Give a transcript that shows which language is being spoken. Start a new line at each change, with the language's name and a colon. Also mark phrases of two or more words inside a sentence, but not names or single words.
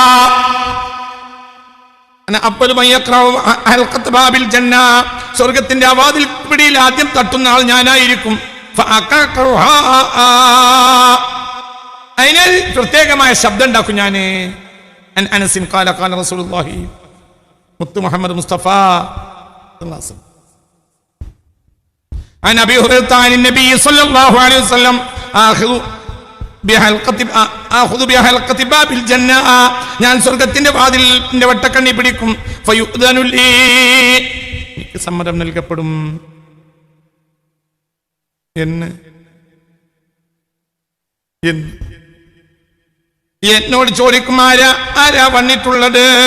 Malayalam: സ്വർഗത്തിന്റെ വാതിൽ പിടിയിൽ ആദ്യം തട്ടുന്ന ആൾ ഞാനായിരിക്കും. അതിന് പ്രത്യേകമായ ശബ്ദം ഉണ്ടാക്കും ഞാന്.
Arabic: أنس قال قال رسول الله മുത്ത് മുഹമ്മദ് മുസ്തഫ عن أبي هريرة عن النبي صلى الله عليه وسلم آخذ بحلقة باب الجنة
Malayalam: ഞാൻ സ്വർഗ്ഗത്തിന്റെ വാതിലിന്റെ വട്ടക്കണ്ണി പിടിക്കും.
Arabic: فيؤذن لي
Malayalam: എനിക്ക് സമ്മതം നൽകപ്പെടും. എന്നോട് ചോദിക്കും, ആരാ വന്നിട്ടുള്ളത്?